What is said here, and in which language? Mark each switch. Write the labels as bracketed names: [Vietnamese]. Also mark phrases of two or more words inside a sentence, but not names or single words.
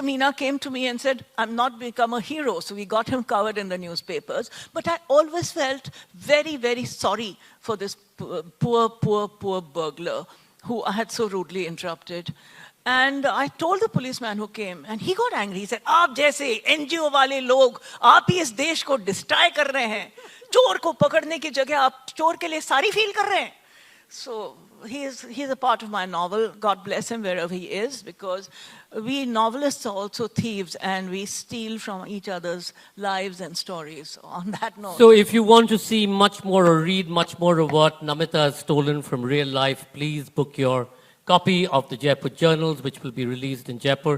[English] Meena came to me and said, "I'm not become a hero." So we got him covered in the newspapers. But I always felt very, very sorry for this poor burglar who I had so rudely interrupted. And I told the policeman who came, and he got angry. He said, [Hindi] "आप जैसे NGO वाले लोग, आप ही इस देश को destroy कर रहे हैं. चोर को पकड़ने की जगह आप चोर के लिए [English] sari feel [Hindi] कर रहे हैं." [English] So he's a part of my novel. God bless him wherever he is, because we novelists are also thieves and we steal from each other's lives and stories. On that note. So if you want to see much more or read much more of what Namita has stolen from real life, please book your copy of the Jaipur Journals, which will be released in Jaipur.